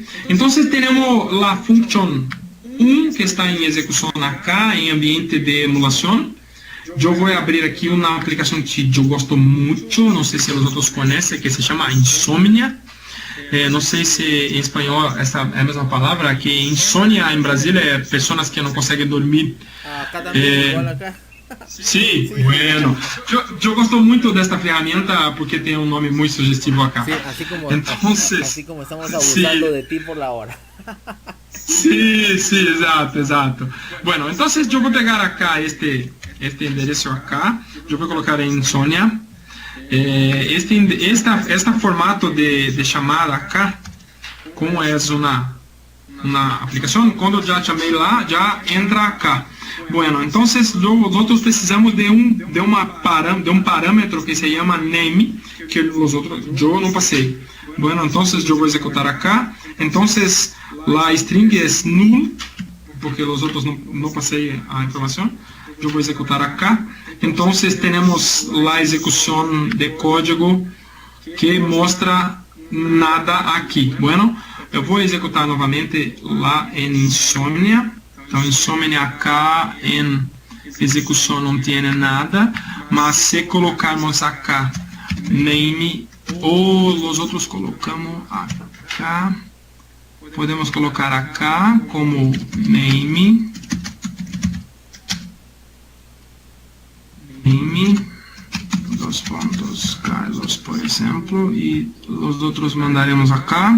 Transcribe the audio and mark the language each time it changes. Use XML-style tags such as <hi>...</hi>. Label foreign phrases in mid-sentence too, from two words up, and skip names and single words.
<pt>Então, temos a função 1 que está em execução acá, em ambiente de emulação. Eu vou abrir aqui uma aplicação que eu gosto muito, não sei se os outros conhecem, que se chama Insomnia. Não sei se em espanhol essa é a mesma palavra, que insônia em Brasil é pessoas que não conseguem dormir.</pt> <es>Acá também igual acá. Sí, bueno.</es> <pt>Yo gosto muito desta ferramenta porque tem um nome muito sugestivo acá.</pt> <es>Sí, así como estamos abusando de ti por la hora. Sí, exato. Bueno, entonces yo</es> <pt>vou pegar acá este endereço acá, eu vou colocar em Insomnia.</pt> <es>Este formato de chamada acá, como é una aplicación, cuando ya llamé lá, ya entra acá. Bueno, entonces nosotros precisamos de un parámetro que se llama name, que yo no pasé. Bueno, entonces yo voy a ejecutar acá. Entonces la string es null, porque los otros no pasé a información. Yo voy a ejecutar acá. Entonces tenemos la ejecución de código que muestra nada aquí. Bueno,</es> <pt>eu vou executar novamente lá em Insomnia. Então, Insomnia acá em execução não tem nada, mas se colocarmos acá name ou os outros colocamos acá, podemos colocar acá como name, dos pontos Carlos, por exemplo, e os outros mandaremos acá.</pt>